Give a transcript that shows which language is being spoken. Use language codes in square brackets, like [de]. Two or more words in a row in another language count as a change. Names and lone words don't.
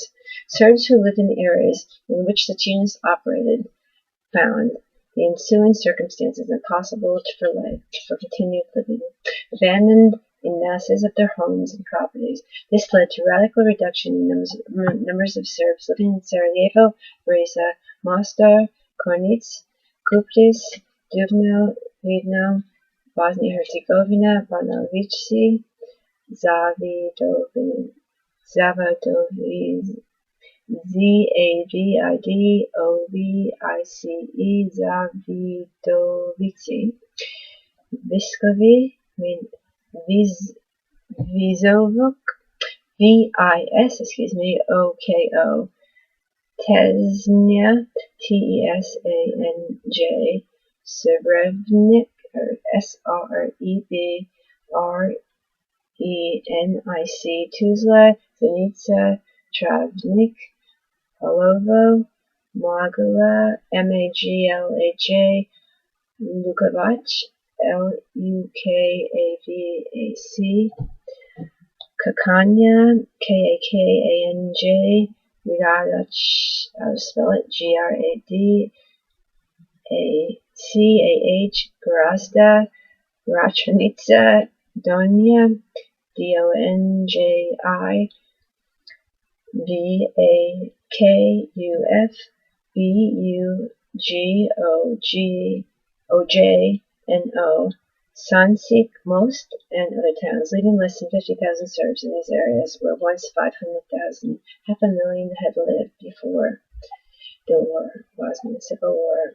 [en] Serbs who lived in the areas in which such units operated found the ensuing circumstances impossible for continued living, abandoned in masses of their homes and properties. This led to radical reduction in numbers of Serbs living in Sarajevo, Riza, Mostar, Kornic, Kupris, Dubno, Vidno, Bosnia and Herzegovina, Banja Luka, Zavadovice, Z-A-V-I-D-O-V-I-C-E, Zavidovici, Viskovi, Vizovuk, V-I-S, O-K-O, Tesnja, T-E-S-A-N-J, Srebrenik, or Srebrenik, Tuzla, Zenica, Travnik, Palovo, Magla, Maglaj, Lukovac, Lukavac, Kakanja, Kakanj, Gradac, I'll spell it Gradacach, Grazda, Rachanica, Donia, Donji, Bakuf, Bugojno, Sansik, most, and other towns, leaving less than 50,000 Serbs in these areas, where once 500,000, half a million had lived before the Bosnian Civil War.